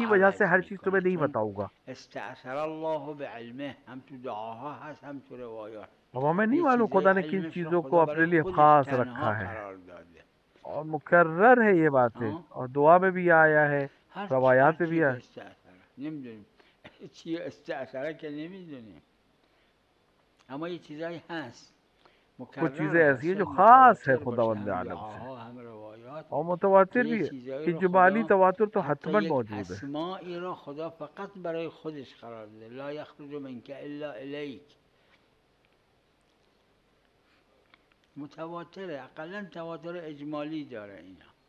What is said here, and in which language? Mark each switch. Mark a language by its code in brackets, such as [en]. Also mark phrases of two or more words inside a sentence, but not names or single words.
[hi] इसकी वजह से [fa] عوض [hi] हर चीज़ तुम्हें [fa] میکنه، [hi] नहीं [fa] چون [hi] बताऊंगा. [ar] استأثر الله به علمه، [fa] هم تو دعاها هست هم تو روایات. [hi] अब हमें नहीं [fa] یه [hi] मालूम [fa] چیزای [hi] खुदा ने किन [fa] علمش رو [hi] चीज़ों को [fa] خدا [hi] अपने [fa] برای [hi] लिए [fa] خودش [hi] खास [fa] تنها [hi] रखा है. [fa] قرار داده. [hi] और मुकर्रर है ये बातें, آه؟ और दुआ में भी आया है, [fa] هر [hi] रवायात में भी [fa] چی که [hi] आया. [fa] استأثره نمیدونیم چی استأثره که نمیدونیم، اما یه چیزایی هست [hi] कुछ [fa] مکرر [hi] चीज़ें ऐसी [fa] هست، [hi] हैं जो [fa] شاید [hi] खास है [fa] متواتر باشه، [hi] खुदावंद [fa] هم [hi] आलम से, [fa] دعاها هم روایات، [hi] और [fa] که [hi] मुतवातिर [fa] یه [hi] भी है. [fa] چیزایی رو [hi] इजमाली [fa] خدا [hi] तवातुर तो [fa] حتی [hi] हतमन [fa] یک [hi] मौजूद है. [fa] اسماعی را خدا فقط برای خودش قرار داده. [ar] لا یخرج منک الا الیک. [fa] متواتره، اقلا تواتر اجمالی داره اینا.